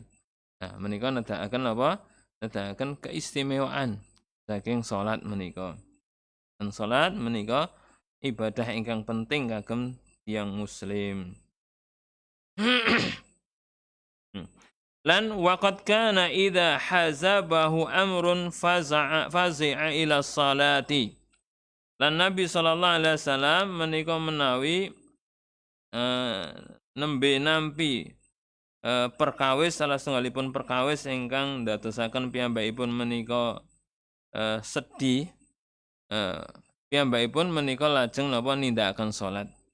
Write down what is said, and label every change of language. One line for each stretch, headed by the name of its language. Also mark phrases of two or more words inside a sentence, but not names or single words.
Javanese: Nah, menika nedakaken apa? Nedakaken keistimewaan saking salat menika. Dan salat menika ibadah ingkang penting kagem tiyang muslim.
Arabic: ولقد كان إذا حزبه أمر فزع إلى الصلاة.
Javanese: Lan Nabi sallallahu alaihi wasallam menika menawi nembe nampi perkawis salah setunggalipun perkawis ingkang ndadosaken piyambakipun menika sedih, piyambakipun menika lajeng napa nindakaken salat.